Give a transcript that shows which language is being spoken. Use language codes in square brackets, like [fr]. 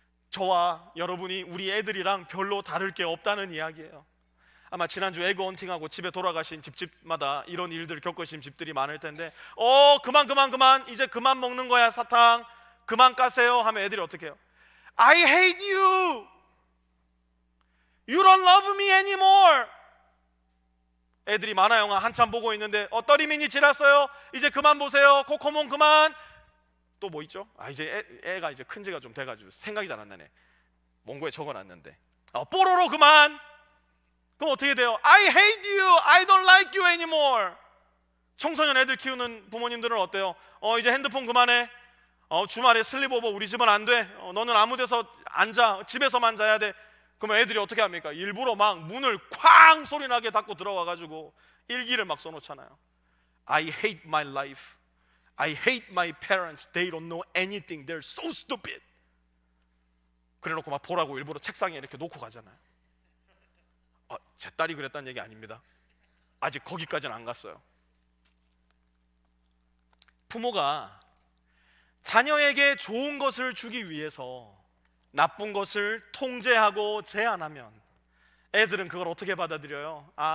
[ko] 저와 여러분이 우리 애들이랑 별로 다를 게 없다는 이야기예요. 아마 지난주 에그 헌팅하고 집에 돌아가신 집집마다 이런 일들을 겪으신 집들이 많을 텐데, 그만 이제 그만 먹는 거야 사탕, 그만 까세요 하면 애들이 어떻게 해요? [en] I hate you, you don't love me anymore. [ko] 애들이 만화 영화 한참 보고 있는데 30미니 지났어요, 이제 그만 보세요, 코코몬 그만. 또 뭐 있죠? 이제 애가 이제 큰 지가 좀 돼가지고 생각이 잘 안 나네. 원고에 적어놨는데 뽀로로 그만. 그럼 어떻게 돼요? [en] I hate you, I don't like you anymore. [ko] 청소년 애들 키우는 부모님들은 어때요? 이제 핸드폰 그만해. 주말에 슬립오버 우리 집은 안 돼. 너는 아무 데서 앉아, 집에서만 자야 돼. 그러면 애들이 어떻게 합니까? 일부러 막 문을 쾅 소리나게 닫고 들어와가지고 일기를 막 써놓잖아요. [en] I hate my life, I hate my parents, they don't know anything, they're so stupid. [ko] 그래놓고 막 보라고 일부러 책상에 이렇게 놓고 가잖아요. 제 딸이 그랬다는 얘기 아닙니다. 아직 거기까지는 안 갔어요. 부모가 자녀에게 좋은 것을 주기 위해서 나쁜 것을 통제하고 제한하면 애들은 그걸 어떻게 받아들여요?